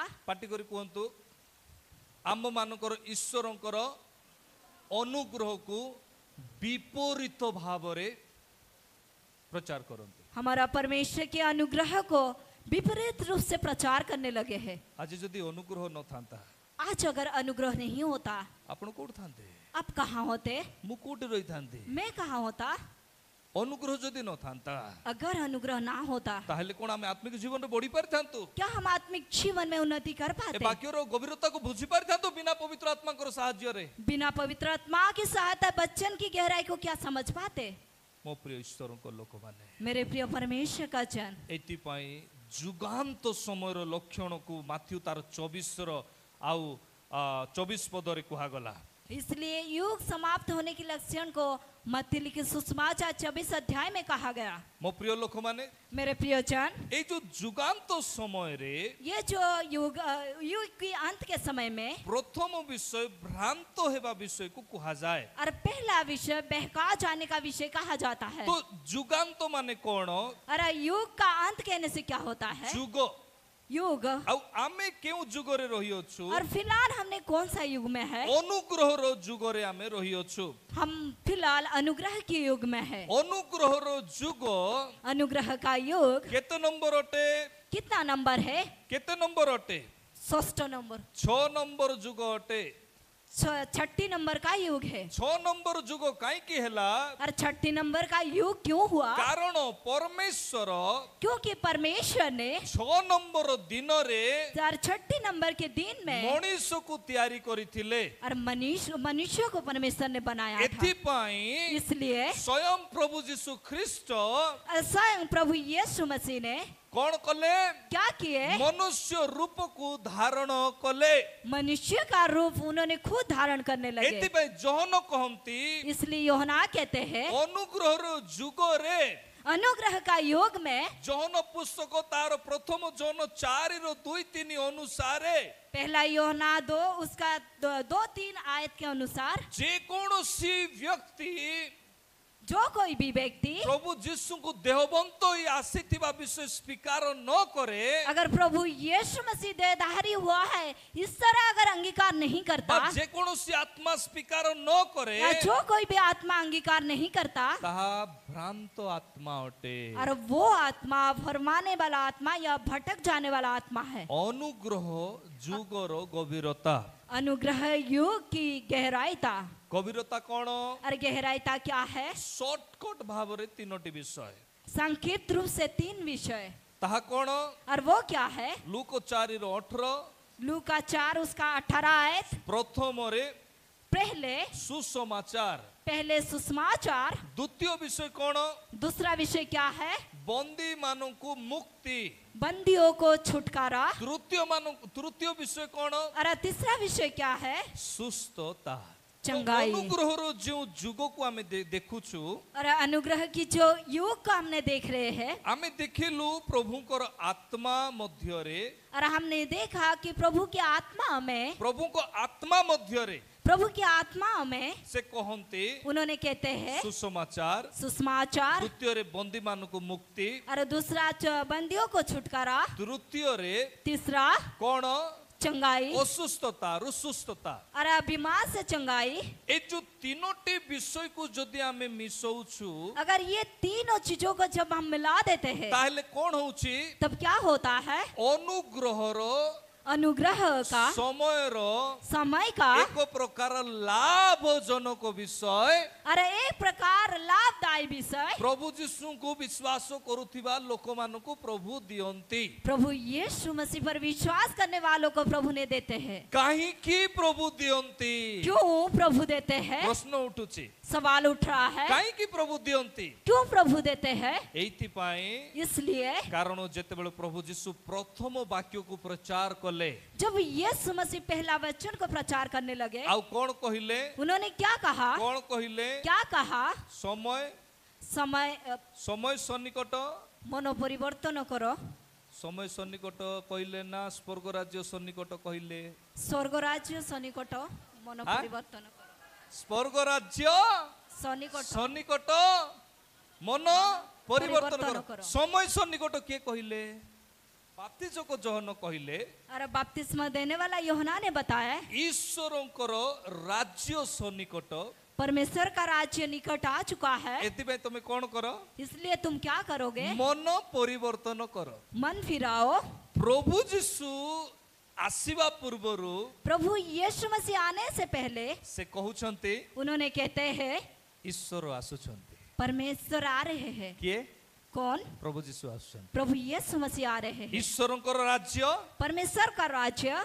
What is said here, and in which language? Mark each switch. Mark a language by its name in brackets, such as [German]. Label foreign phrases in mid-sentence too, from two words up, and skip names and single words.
[Odia] ପାଟି କରି କହନ୍ତୁ ଆମ୍ଭ ମାନଙ୍କର ଈଶ୍ୱରଙ୍କର ଅନୁଗ୍ରହ କୁ ବିପରୀତ ଭାବ ରେ ପ୍ରଚାର କରନ୍ତି। [Hindi] हमारा परमेश्वर के अनुग्रह को विपरीत रूप से प्रचार करने लगे हैं। [Odia] ଆଜି ଯଦି ଅନୁଗ୍ରହ ନ ଥାନ୍ତା [Hindi] आज अगर अनुग्रह नहीं होता [Odia] ଆପଣ କେଉଁଠି ଥାନ୍ତେ [Hindi] आप कहाँ होते? [Odia] ମୁଁ କୋଉଠି ରହିଥାନ୍ତି? [Hindi] मैं कहाँ होता? [Odia] ଅନୁଗ୍ରହ ଯଦି ନଥାନ୍ତା [Hindi] अगर अनुग्रह ना होता [Odia] ତାହେଲେ କଣ ଆମେ ଆତ୍ମିକ ଜୀବନରେ ବଢି ପାରିଥାନ୍ତୁ? [Hindi] क्या हम आत्मिक जीवन में उन्नति कर ଏ पाते? [Odia] ବାକ୍ୟର ଗଭୀରତାକୁ ବୁଝି ପାରିଥାନ୍ତୁ ବିନା ପବିତ୍ର ଆତ୍ମାଙ୍କର ସାହାଯ୍ୟରେ? [Hindi] बिना पवित्र आत्मा की सहायता वचन की गहराई को क्या समझ पाते? [Odia] ମୋ ପ୍ରିୟ ଈଶ୍ୱରଙ୍କ ଲୋକମାନେ, [Hindi] मेरे प्रिय परमेश्वर का जन, [Odia] ଏଥିପାଇଁ ଯୁଗାନ୍ତ ସମୟର ଲକ୍ଷଣକୁ ମାଥ୍ୟୁ ତାର 24ର ଆଉ 24 ପଦରେ କୁହାଗଲା। [Hindi] इसलिए युग समाप्त होने के लक्षण को मत्ती लिखित सुसमाचार 24 अध्याय में कहा गया। [Odia] ମୋ ପ୍ରିୟ ଲୋକମାନେ, [Hindi] मेरे प्रियजन, [Odia] ଏଇ ଯୋଉ ଯୁଗାନ୍ତ ସମୟରେ [Hindi] ये जो युग की अंत के समय में [Odia] ପ୍ରଥମ ବିଷୟ ଭ୍ରାନ୍ତ ହେବା ବିଷୟକୁ କୁହାଯାଏ। [Hindi] और पहला विषय बहका जाने का विषय कहा जाता है। [Odia] ତ ଯୁଗାନ୍ତ ମାନେ କଣ? [Hindi] और युग का अंत कहने से क्या होता है? [Odia] ଯୁଗ। [Hindi] युग। [Odia] ଆଉ ଆମେ କେଉଁ ଯୁଗରେ ରହିଅଛୁ? [Hindi] और फिलहाल हमने कौन सा युग में है? [Odia] ଅନୁଗ୍ରହର ଯୁଗରେ ଆମେ ରହିଅଛୁ। [Hindi] हम फिलहाल अनुग्रह के युग में है। [Odia] ଅନୁଗ୍ରହର ଯୁଗ [Hindi] अनुग्रह का युग [Odia] କେତେ ନମ୍ବର ଅଟେ? [Hindi] कितना नंबर है? [Odia] କେତେ ନମ୍ବର ଅଟେ? [Hindi] 6 नंबर। [Odia] 6 ନମ୍ବର ଯୁଗ ଅଟେ। [Hindi] 6 नंबर का युग है। [Odia] 6 ନମ୍ବର ଯୁଗ କାହିଁକି ହେଲା? [Hindi] और 6 नंबर का युग क्यों हुआ? [Odia] କାରଣ ପରମେଶ୍ୱର [Hindi] क्योंकि परमेश्वर ने [Odia] 6 ନମ୍ବର ଦିନରେ [Hindi] 6 नंबर के दिन में [Odia] ମଣିଷକୁ ତିଆରି କରିଥିଲେ। [Hindi] और मनुष्य को परमेश्वर ने बनाया था। [Odia] ଏଥିପାଇଁ [Hindi] इसलिए [Odia] ସ୍ୱୟଂ ପ୍ରଭୁ ଯୀଶୁ ଖ୍ରୀଷ୍ଟ [Hindi] स्वयं प्रभु यीशु मसीह ने [Odia] �କଣ କଲେ? [Hindi] क्या किए? [Odia] ମନୁଷ୍ୟ ରୂପକୁ ଧାରଣ କଲେ। [Hindi] मनुष्य का रूप उन्होंने खुद धारण करने लगे। [Odia] ଏଥିପାଇଁ ଜୋହନ କହନ୍ତି [Hindi] इसलिए यूहन्ना कहते हैं [Odia] ଅନୁଗ୍ରହର ଯୁଗରେ [Hindi] अनुग्रह का युग में [Odia] ଜୋହନ ପୁସ୍ତକ ତାର ପ୍ରଥମ ଜୋହନ 4:2-3 ଅନୁସାରେ [Hindi] पहला यूहन्ना 2 उसका 2-3 आयत के अनुसार [Odia] ଯେ କୌଣସି ବ୍ୟକ୍ତି [Hindi] जो कोई भी व्यक्ति [Odia] प्रभु ଯୀଶୁଙ୍କୁ ଦେହବନ୍ତ ହୋଇ ଆସିଥିବା ବିଷୟ ସ୍ୱୀକାର ନ କରେ, [Hindi] अगर प्रभु यीशु मसीह देहधारी हुआ है इस तरह अगर अंगीकार नहीं करता, [Odia] ବା ଯେ କୌଣସି ଆତ୍ମା ସ୍ୱୀକାର ନ କରେ, [Hindi] या जो कोई भी आत्मा अंगीकार नहीं करता, [Odia] ତାହା ଭ୍ରାନ୍ତ ଆତ୍ମା ଅଟେ। [Hindi] और वो आत्मा फरमाने वाला आत्मा या भटक जाने वाला आत्मा है। [Odia] ଅନୁଗ୍ରହ ଯୁଗର ଗଭୀରତା। [Hindi] अनुग्रह युग की गहराईता। [Odia] ଗଭୀରତା କଣ? [Hindi] और गहराईता क्या है? [Odia] ସର୍ଟକଟ ଭାବରେ 3ଟି ବିଷୟ। [Hindi] संक्षिप्त रूप से 3 विषय। [Odia] ତାହା କଣ? [Hindi] और वो क्या है? [Odia] ଲୁକ 4:18, [Hindi] लूका 4 उसका 18 आयत। [Odia] ପ୍ରଥମରେ [Hindi] पहले [Odia] ସୁସମାଚାର। [Hindi] सुसमाचार। [Odia] ଦ୍ୱିତୀୟ ବିଷୟ କଣ? [Hindi] दूसरा विषय क्या है? [Odia] ବନ୍ଦୀ ମାନଙ୍କୁ ମୁକ୍ତି। [Hindi] बंदियों को छुटकारा। [Odia] ତୃତୀୟ ବିଷୟ କଣ? [Hindi] और तीसरा विषय क्या है? [Odia] ସୁସ୍ଥତା। [Hindi] चंगाई। [Odia] ଅନୁଗ୍ରହର ଯେଉଁ ଯୁଗକୁ ଆମେ ଦେଖୁଛୁ, [Hindi] और अनुग्रह की जो युग को हमने देख रहे हैं, [Odia] ଆମେ ଦେଖିଲୁ ପ୍ରଭୁଙ୍କର ଆତ୍ମା ମଧ୍ୟରେ, [Hindi] और हमने देखा कि प्रभु की आत्मा में [Odia] ପ୍ରଭୁଙ୍କ ଆତ୍ମା ମଧ୍ୟରେ [Hindi] प्रभु की आत्मा में [Odia] ସେ କହନ୍ତି [Hindi] उन्होंने कहते हैं [Odia] ସୁସମାଚାର, [Hindi] सुसमाचार। [Odia] ଦ୍ୱିତୀୟରେ ବନ୍ଦୀ ମାନଙ୍କୁ ମୁକ୍ତି, [Hindi] और दूसरा बंदियों को छुटकारा। [Odia] ତୃତୀୟରେ [Hindi] तीसरा [Odia] କଣ? [Hindi] चंगाई। [Odia] ଅସୁସ୍ଥତାରୁ ସୁସ୍ଥତା। [Hindi] और बीमार से चंगाई। [Odia] ଏ ଯୋଉ 3ଟି ବିଷୟକୁ ଯଦି ଆମେ ମିଶଉଛୁ, [Hindi] अगर ये तीनों चीजों को जब हम मिला देते हैं [Odia] ତାହେଲେ କଣ ହଉଛି? [Hindi] तब क्या होता है? [Odia] ଅନୁଗ୍ରହର [Hindi] अनुग्रह का [Odia] ସମୟର [Hindi] समय का [Odia] ଏକ ପ୍ରକାର ଲାଭଜନକ ବିଷୟ [Hindi] और एक प्रकार लाभदायी विषय [Odia] ପ୍ରଭୁ ଯୀଶୁଙ୍କୁ ବିଶ୍ୱାସ କରୁଥିବା ଲୋକମାନଙ୍କୁ ପ୍ରଭୁ ଦିଅନ୍ତି। [Hindi] प्रभु यीशु मसीह पर विश्वास करने वालों को प्रभु ने देते हैं। [Odia] କାହିଁକି ପ୍ରଭୁ ଦିଅନ୍ତି? [Hindi] क्यों प्रभु देते हैं? [Odia] ପ୍ରଶ୍ନ ଉଠୁଛି, [Hindi] सवाल उठ रहा है। [Odia] କାହିଁକି ପ୍ରଭୁ ଦିଅନ୍ତି? [Hindi] क्यों प्रभु देते हैं? [Odia] ଏଇଥିପାଇଁ [Hindi] इसलिए [Odia] କାରଣ ଯେତେବେଳେ ପ୍ରଭୁ ଯୀଶୁ ପ୍ରଥମ ବାକ୍ୟକୁ ପ୍ରଚାର କଲେ, [Hindi] जब यीशु मसीह पहला वचन को प्रचार करने लगे, [Odia] ଆଉ କଣ କହିଲେ? [Hindi] उन्होंने क्या कहा? [Odia] କଣ କହିଲେ? [Hindi] क्या कहा? [Odia] ସମୟ [Hindi] समय [Odia] ସନ୍ନିକଟ। ମନ ପରିବର୍ତ୍ତନ କର। ସମୟ ସନ୍ନିକଟ କହିଲେ ନା ସ୍ୱର୍ଗ ରାଜ୍ୟ ସନ୍ନିକଟ କହିଲେ? ସ୍ୱର୍ଗ ରାଜ୍ୟ ସନ୍ନିକଟ। ମନ ପରିବର୍ତ୍ତନ କର। ସ୍ୱର୍ଗ ରାଜ୍ୟ ସନ୍ନିକଟ। ସନ୍ନିକଟ ମନ ପରିବର୍ତ୍ତନ କର। ସମୟ ସନ୍ନିକଟ କିଏ କହିଲେ? ବାପ୍ତିଜକ ଯୋହନ କହିଲେ। [Hindi] और बपतिस्मा देने वाला यूहन्ना ने बताया [Odia] ଈଶ୍ୱରଙ୍କର ରାଜ୍ୟ ସନ୍ନିକଟ। [Hindi] परमेश्वर का राज्य निकट आ चुका है। [Odia] ଏଥିପାଇଁ ତମେ କଣ କର? [Hindi] इसलिए तुम क्या करोगे? [Odia] ମନ ପରିବର୍ତ୍ତନ କର। [Hindi] मन फिराओ। [Odia] ପ୍ରଭୁ ଯୀଶୁ ଆସିବା ପୂର୍ବରୁ [Hindi] प्रभु यीशु मसीह आने से पहले [Odia] ସେ କହୁଛନ୍ତି [Hindi] उन्होंने कहते हैं [Odia] ଈଶ୍ୱର ଆସୁଛନ୍ତି [Hindi] परमेश्वर आ रहे हैं। [Odia] किए [Hindi] कौन? [Odia] ପ୍ରଭୁ ଯୀଶୁ ଆସୁଛନ୍ତି [Hindi] प्रभु यीशु मसीह आ रहे हैं। [Odia] ଈଶ୍ୱରଙ୍କର ରାଜ୍ୟ [Hindi] परमेश्वर का राज्य